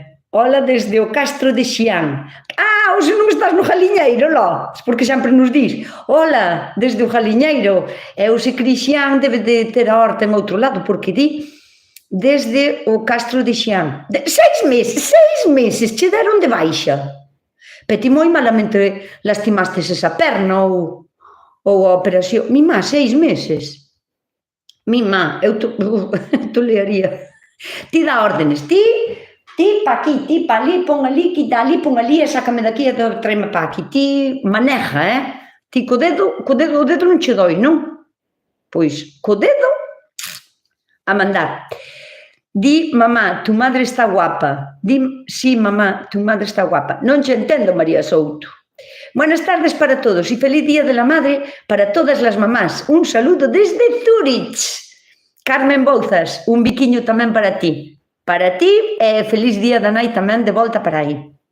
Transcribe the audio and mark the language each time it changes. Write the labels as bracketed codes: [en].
[gl] Hola desde o Castro de Xián. Ah, hoxe non estás no Jaliñeiro, lo? Porque sempre nos dis, hola, desde o Jaliñeiro. E hoxe Cris Jan debe de ter a horta en outro lado, porque di desde o Castro de Xián. 6 meses che deron de baixa. Pero ti moi malamente lastimastes esa perna ou a operación. Mi má, 6 meses. Mi má, eu tolearía. Ti dá órdenes, ti pa aquí, ti pa ali, pon ali, quita ali, pon ali, e sácame daqui e tráeme pa aquí. Ti maneja, Ti co dedo non che doi, non? Pois, co dedo, a mandar. [es] Di, mamá, tu madre está guapa. Di, sí, mamá, tu madre está guapa. [gl] Non che entendo, María Souto. [es] Buenas tardes para todos e feliz Día de la Madre para todas las mamás. Un saludo desde Zurich. [gl] Carmen Bouzas, un biquiño tamén para ti. Para ti e feliz Día da Nai tamén de volta para aí.